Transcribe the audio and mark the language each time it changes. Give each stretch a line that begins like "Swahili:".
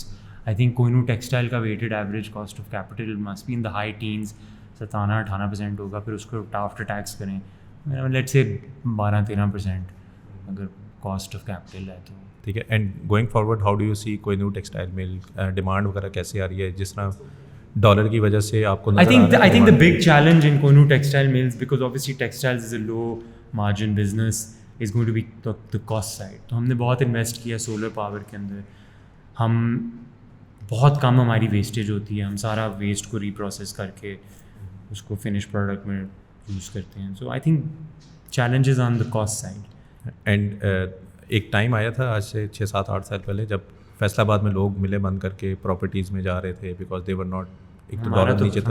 English: It's I think Kohinoor textile کا weighted average cost of capital must be in the high teens, 17-18% ہوگا.
Urdu: پھر اس کو after tax کریں let's say 12-13% اگر cost of capital ہے تو ٹھیک ہے.
English: and going forward how do you see Kohinoor textile mill demand
Urdu: وغیرہ کیسے آ رہی ہے, جس طرح ڈالر کی وجہ سے آپ کو؟
English: I think the big challenge in Koinur textile mills, because obviously textiles is a low margin business, is going to be the cost side.
Urdu: تو ہم نے بہت انویسٹ کیا سولر پاور کے اندر. ہم بہت کم ہماری ویسٹیج ہوتی ہے, ہم سارا ویسٹ کو ری پروسیس کر کے اس کو فنش پروڈکٹ میں یوز کرتے ہیں.
English: So I think challenges on the cost side.
Urdu: And ایک ٹائم آیا تھا آج سے 6-7-8 سال پہلے جب فیصل آباد میں لوگ ملے بند کر کے پراپرٹیز میں جا رہے تھے
English: because they were not,
Urdu: ایک تو ڈالر نیچے تھا.